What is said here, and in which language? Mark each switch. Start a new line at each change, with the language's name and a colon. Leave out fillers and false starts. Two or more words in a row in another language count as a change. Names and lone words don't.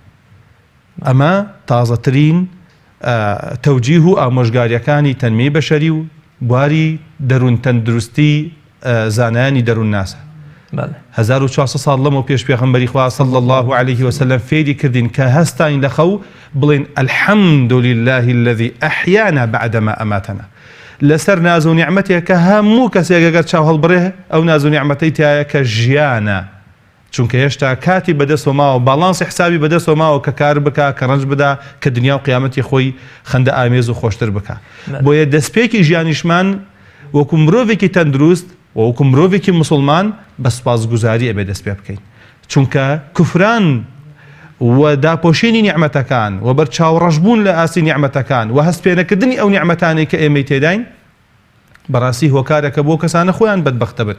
Central Kurdish: ئەمە تازەترین تەوجیه و ئامۆژگاریەکانی تەنمەی بەشەری و بواری دەروون تەندروستی زانایانی دەروون ناسە. 1400 ساڵ لەمەوە پێش پێغەمبەری خوا
Arabic: صلی الله عليه وسلم
Central Kurdish: فێری کردین کە هەستاین لە خەو بڵێن
Arabic: الحەمد لله الذي أحيانا بعدما أماتنا،
Central Kurdish: لەسەر ناز و نیعمەتێک کە هەموو کەسێک ئەگەر چاو هەڵبڕێ ئەو ناز و نیعمەتەی تایە کە ژیانە، چونکە هێشتا کاتی بەدەستەوە ماوە، باڵانسی حسابی بەدەستەوە ماوە کە کار بکە، کە ڕەنج بدا، کە دنیا و قیامەتی خۆی خەندە ئامێز و خۆشتر بکە. بۆیە دەستپێکی ژیانیشمان وەکو مرۆڤێکی تەندروست و وەکو مرۆڤێکی موسڵمان بە سوپاسگوزاری ئەبێ دەست پێ بکەین، چونکە کوفران و داپۆشینی نیعمەتەکان و بەرچاوڕەشبوون لە ئاسی نیعمەتەکان و هەستپێنەکردنی ئەو نیعمەتانەی کە ئێمەی تێداین بەڕاستی هۆکارێکە بۆ کەسانە خۆیان بەدبەختە بن.